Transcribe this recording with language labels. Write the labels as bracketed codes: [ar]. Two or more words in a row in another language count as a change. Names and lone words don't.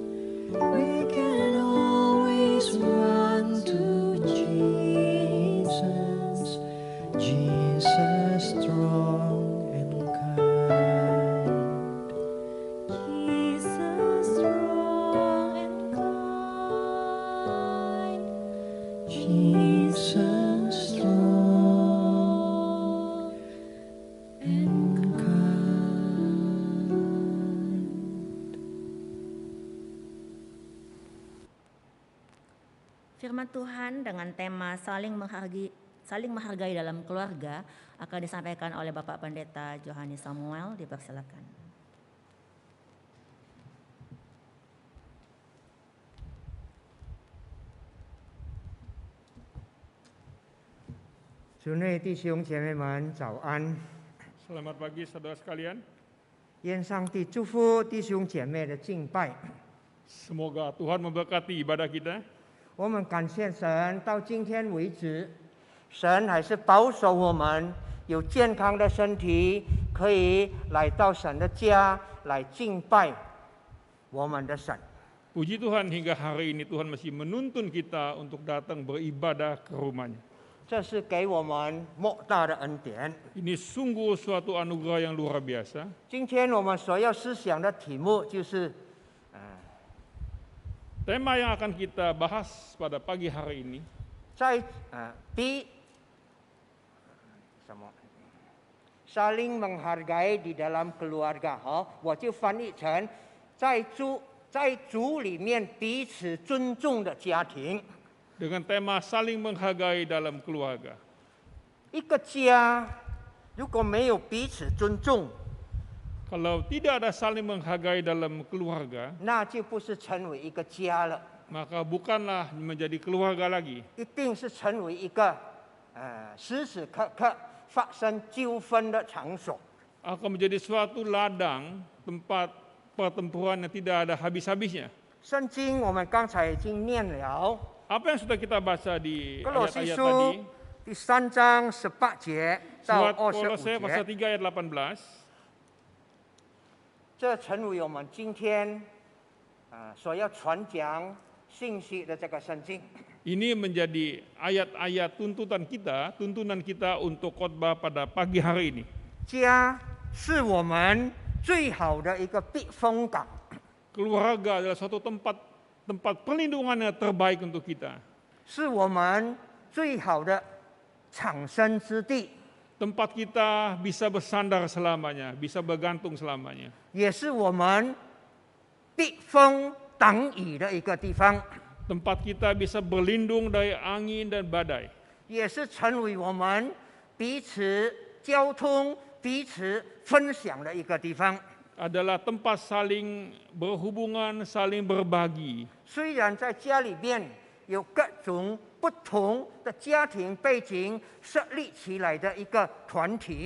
[en] We can always run to Jesus, Jesus strong and kind. Jesus strong and kind. Jesus strong and kind. [id] Firman Tuhan dengan tema saling menghargai dalam keluarga akan disampaikan oleh Bapak Pendeta Johannes Samuel. Dipersilakan. [zh] 主内弟兄姐妹们早安， [id] Selamat pagi saudara sekalian. [zh] 愿上帝祝福弟兄姐妹的敬拜。 [id] Semoga Tuhan memberkati ibadah kita. [zh] 我们感谢神，到今天为止，神还是保守我们有健康的身体，可以来到神的家来敬拜我们的神。 [id] Puji Tuhan hingga hari ini Tuhan masih menuntun kita untuk datang beribadah ke rumah-Nya. [zh] 这是给我们莫大的恩典。 [id] Ini sungguh suatu anugerah yang luar biasa. [zh] 今天我们所要思想的题目就是， [id] Tema yang akan kita bahas pada pagi hari ini 在saling menghargai di dalam keluarga。 [zh] 我就翻译成在主里面彼此尊重的家庭。 [id] dengan tema saling menghargai dalam keluarga. [zh] 一个家如果没有彼此尊重， [id] Kalau tidak ada saling menghargai dalam keluarga, [zh] 那就不是成为一个家了， [id] maka bukanlah menjadi keluarga lagi. [zh] 一定是成为一个时时刻刻发生纠纷的场所。 [id] Akan menjadi suatu ladang tempat pertempuran yang tidak ada habis-habisnya. [zh] 圣经我们刚才已经念了， [id] Apa yang sudah kita baca di [zh] 哥罗西 [id] ayat-ayat [zh] 书 [id] tadi? [zh] 第3章18节到 [id] Surat 25 Kolose pasal [zh] 节， [id] 3 ayat 18. [zh] 这成为我们今天所要传讲信息的这个圣经。 [id] Ini menjadi ayat-ayat tuntunan kita untuk khotbah pada pagi hari ini. [zh] 家是我们最好的一个避风港， [id] Keluarga adalah suatu tempat perlindungan yang terbaik untuk kita. [zh] 是我们最好的藏身之地， [id] Tempat kita bisa bersandar selamanya, bisa bergantung selamanya. [zh] 也是我们避风挡雨的一个地方， [id] Tempat kita bisa berlindung dari angin dan badai. [zh] 也是成为我们彼此交通、彼此分享的一个地方。 [id] Adalah tempat saling berhubungan, saling berbagi. [zh] 虽然在家里面有各种不同的家庭背景设立起来的一个团体，